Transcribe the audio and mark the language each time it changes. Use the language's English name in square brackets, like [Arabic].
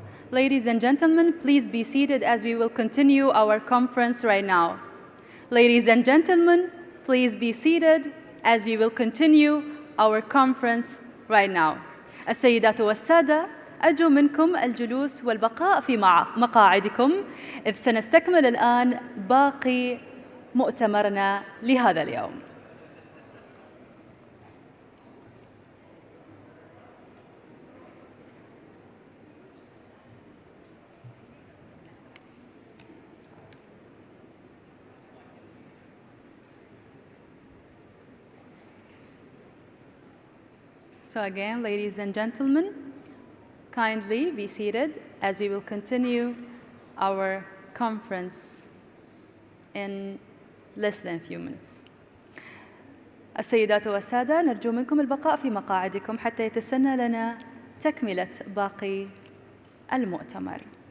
[English] Ladies and gentlemen, please be seated as we will continue our conference right now. Ladies and gentlemen, please be seated as we will continue our conference right now. [Arabic] السيدات والسادة، أرجو منكم الجلوس والبقاء في مقاعدكم، إذ سنستكمل الآن باقي مؤتمرنا لهذا اليوم. [English] So again, ladies and gentlemen, kindly be seated as we will continue our conference in less than a few minutes. [Arabic] السيدات والسادة، نرجو منكم البقاء في مقاعدكم حتى يتسنى لنا تكملة باقي المؤتمر.